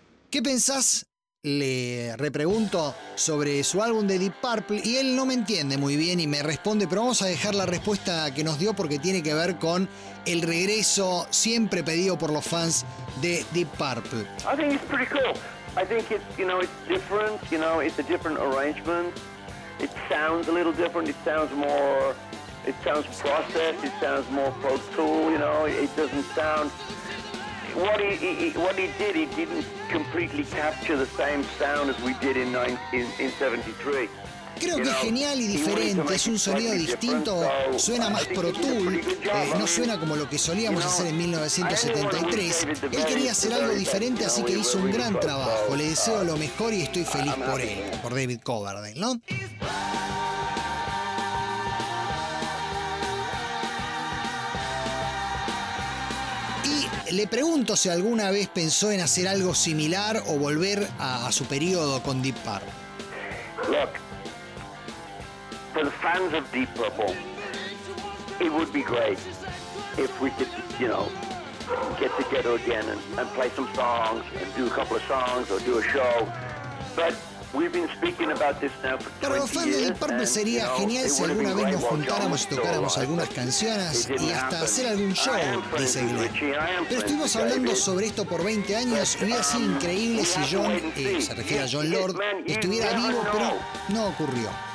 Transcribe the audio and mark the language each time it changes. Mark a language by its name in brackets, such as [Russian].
[Spanish] ¿Qué pensás? Le repregunto sobre su álbum de Deep Purple y él no me entiende muy bien y me responde, pero vamos a dejar la respuesta que nos dio porque tiene que ver con el regreso siempre pedido por los fans de Deep Purple. [English] I think it's pretty cool. I think it's different, it's a different arrangement. It sounds a little different, it sounds processed, it sounds more Pro Tool, it doesn't sound what he did, he didn't completely capture the same sound as we did in 73. [Spanish] Creo que es genial y diferente, es un sonido distinto, suena más Pro Tool, no suena como lo que solíamos hacer en 1973. Él quería hacer algo diferente, así que hizo un gran trabajo. Le deseo lo mejor y estoy feliz por él, por David Coverdale, ¿no? Le pregunto si alguna vez pensó en hacer algo similar o volver a su periodo con Deep Purple. [English] Look, for the fans of Deep Purple, it would be great if we could, get together again and play some songs and do a couple of songs or do a show. But we've been speaking about this now for 20 years. [Spanish] Para los fans de Deep Purple sería genial si alguna vez nos juntáramos y tocáramos algunas canciones y hasta hacer algún show, dice Glenn. Pero estuvimos hablando sobre esto por 20 años y hubiera sido increíble si John, se refiere a John Lord, estuviera vivo, pero no ocurrió.